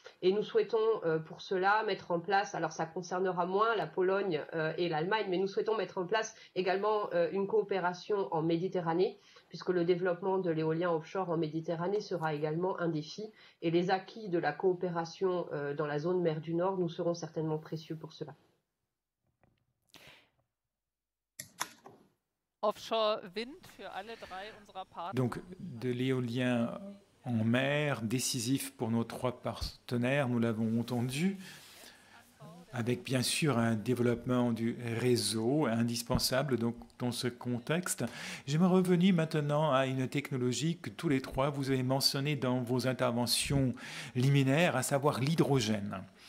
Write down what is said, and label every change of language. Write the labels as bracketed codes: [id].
[fr] Et nous souhaitons pour cela mettre en place, alors ça concernera moins la Pologne et l'Allemagne, mais nous souhaitons mettre en place également une coopération en Méditerranée, puisque le développement de l'éolien offshore en Méditerranée sera également un défi. Et les acquis de la coopération dans la zone mer du Nord nous seront certainement précieux pour cela. [de] Offshore Wind für alle drei unserer Partner. [fr] Donc de l'éolien en mer, décisif pour nos 3 partenaires, nous l'avons entendu, avec bien sûr un développement du réseau indispensable donc, dans ce contexte. J'aimerais revenir maintenant à une technologie que tous les 3 vous avez mentionnée dans vos interventions liminaires, à savoir l'hydrogène.